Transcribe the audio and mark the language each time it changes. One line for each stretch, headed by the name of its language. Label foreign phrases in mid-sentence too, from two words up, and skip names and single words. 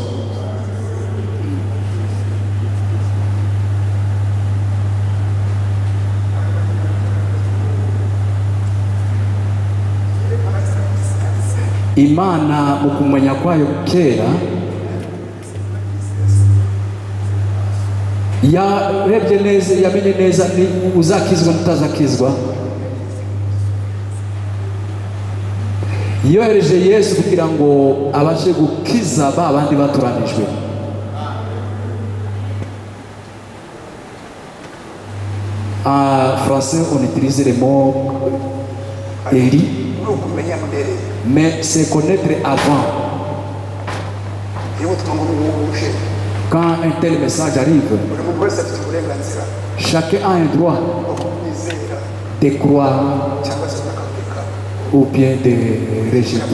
Kinyarwanda: Imana mu kumenya kwayo kera yarebye neza, yamenye neza ni uzakizwa n'utazakizwa. Yohereje Yesu kugira ngo abashe gukiza ba bandi baturanijwe.
French: En français on utilise le mot éli, mais c'est connaître avant. Quand un tel message arrive, chacun a un droit de croire ou bien de rejeter.